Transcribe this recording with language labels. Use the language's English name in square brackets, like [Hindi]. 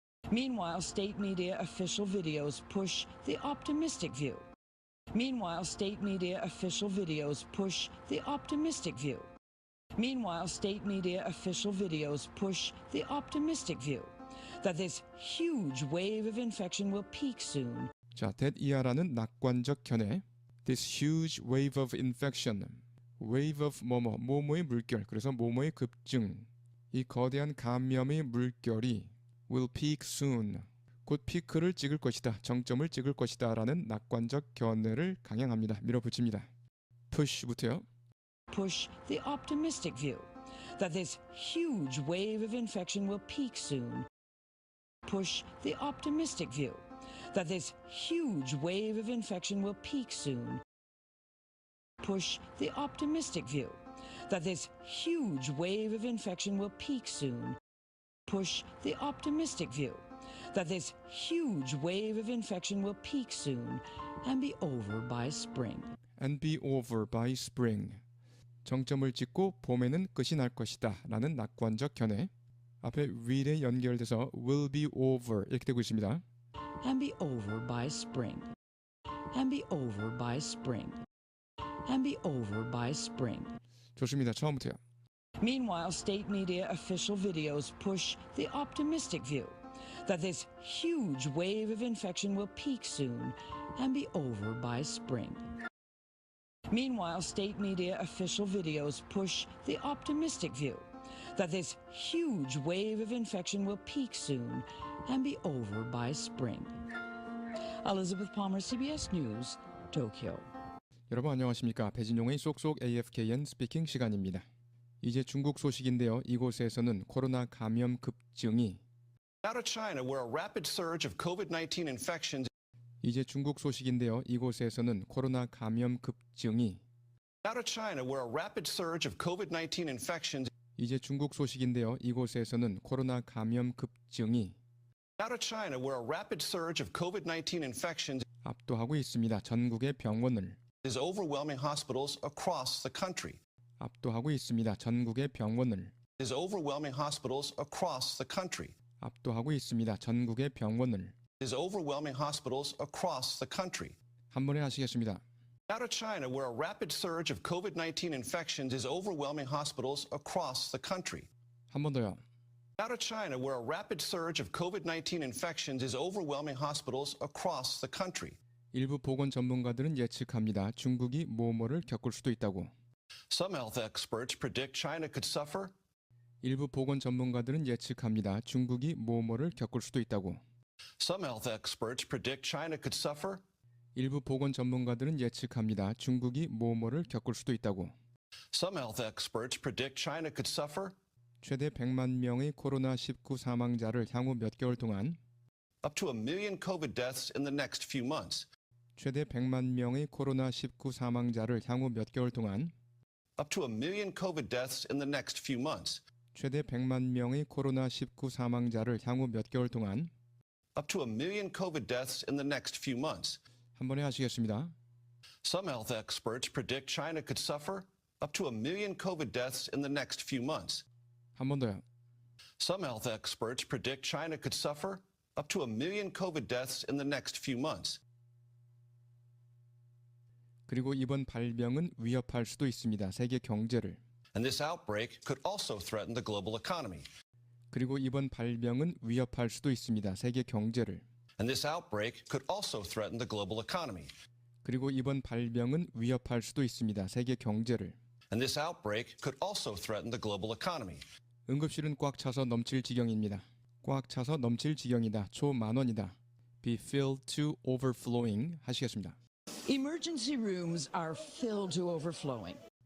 [English] Meanwhile, state media official videos push the optimistic view. Meanwhile, state media official videos push the optimistic view. Meanwhile, state media official videos push the optimistic view that this huge wave of infection will peak soon. [Korean] 자, that 이하라는 낙관적 견해. [English] This huge wave of infection. wave of [Korean] 뭐뭐, 뭐뭐의 물결. 그래서 뭐뭐의 급증. 이 거대한 감염의 물결이 [English] will peak soon. [Korean] 곧 피크를 찍을 것이다. 정점을 찍을 것이다. 라는 낙관적 견해를 강행합니다. 밀어붙입니다. push부터요. [English] Push the optimistic view that this huge wave of infection will peak soon. Push the optimistic view that this huge wave of infection will peak soon. Push the optimistic view that this huge wave of infection will peak soon. Push the optimistic view that this huge wave of infection will peak soon and be over by spring. And be over by spring. [Korean] 정점을 찍고 봄에는 끝이 날 것이다 라는 낙관적 견해. 앞에 will에 연결돼서 [English] will be over [Korean] 이렇게 되고 있습니다. [English] And be over by spring. And be over by spring. And be over by spring. [Korean] 좋습니다. 처음부터요. [English] Meanwhile, state media official videos push the optimistic view that this huge wave of infection will peak soon and be over by spring. Meanwhile, state media official videos push the optimistic view that this huge wave of infection will peak soon and be over by spring. Elizabeth Palmer, CBS News, Tokyo. [Korean] 여러분 안녕하십니까? 배진용의 쏙쏙 AFKN 스피킹 시간입니다. 이제 중국 소식인데요. 이곳에서는 코로나 감염 급증이 [English] Now to China, where a rapid surge of COVID-19 infections [Korean] 이제 중국 소식인데요. 이곳에서는 코로나 감염 급증이 [English] Now to China, where a rapid surge of COVID-19 infections [Korean] 이제 중국 소식인데요. 이곳에서는 코로나 감염 급증이 [English] Now to China, where a rapid surge of COVID-19 infections [Korean] 압도하고 있습니다. 전국의 병원을 [English] is overwhelming hospitals across the country. [Korean] 압도하고 있습니다. 전국의 병원을 [English] Is overwhelming hospitals across the country. [Korean] 압도하고 있습니다. 전국의 병원을 [English] Is overwhelming hospitals across the country. [Korean] 한 번에 하시겠습니다. [English] Now to China, where a rapid surge of COVID-19 infections is overwhelming hospitals across the country. [Korean] 한 번 더요. [English] Now to China, where a rapid surge of COVID-19 infections is overwhelming hospitals across the country. [Korean] 일부 보건 전문가들은 예측합니다. 중국이 뭐뭐를 겪을 수도 있다고. [English] Some health experts predict China could suffer. [Korean] 일부 보건 전문가들은 예측합니다. 중국이 뭐뭐를 겪을 수도 있다고. [English] Some health experts predict China could suffer. [Korean] 일부 보건 전문가들은 예측합니다. 중국이 뭐뭐를 겪을 수도 있다고. [English] Some health experts predict China could suffer. [Korean] 최대 100만 명의 코로나19 사망자를 향후 몇 개월 동안 [English] Up to 1 million COVID deaths in the next few months. [Korean] 최대 100만 명의 코로나19 사망자를 향후 몇 개월 동안 [English] Up to 1 million COVID deaths in the next few months. [Korean] 최대 100만 명의 코로나19 사망자를 향후 몇 개월 동안 [English] Up to 1 million COVID deaths in the next few months. [Korean] 한 번에 하시겠습니다. [English] Some health experts predict China could suffer up to 1 million COVID deaths in the next few months. [Korean] 한 번 더요. [English] Some health experts predict China could suffer up to 1 million COVID deaths in the next few months. [Korean] 그리고 이번 발병은 위협할 수도 있습니다. 세계 경제를. [English] And this outbreak could also threaten the global economy. [Korean] 그리고 이번 발병은 위협할 수도 있습니다. 세계 경제를. [English] And this outbreak could also threaten the global economy. [Korean] 그리고 이번 발병은 위협할 수도 있습니다. 세계 경제를. [English] And this outbreak could also threaten the global economy. [Korean] 응급실은 꽉 차서 넘칠 지경입니다. 꽉 차서 넘칠 지경이다. 초만원이다. [English] Be filled to overflowing [Korean] 하시겠습니다. [English] Emergency rooms are filled to overflowing.